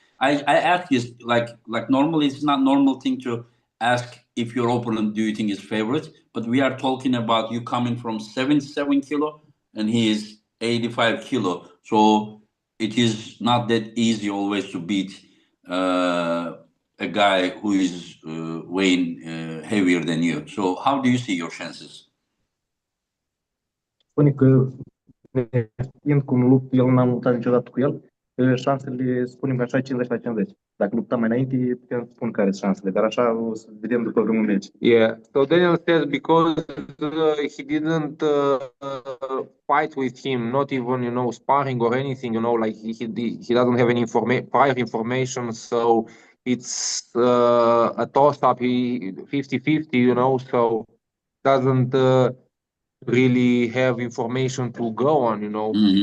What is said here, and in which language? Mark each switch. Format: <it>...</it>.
<en>I ask this like normally it's not normal thing to ask if your opponent do you think is favorite, but we are talking about you coming from 77 kilo and he is 85 kilo, so it is not that easy always to beat a guy who is weighing heavier than you. So how do you see your chances?</en> <ro>Spune că știind cum lupt, el n-am luptat niciodată cu el, șansele, spunem că așa, 50-50. Dacă luptam mai înainte, putem spune care sunt șansele, dar așa o să vedem după vreun meci.</ro> <en>Yeah, so Daniel says because he didn't fight with him, not even, you know, sparring or anything, you know, like he doesn't have any prior information, so it's a toss-up, 50-50, you know, so doesn't really have information to go on, you know.</en>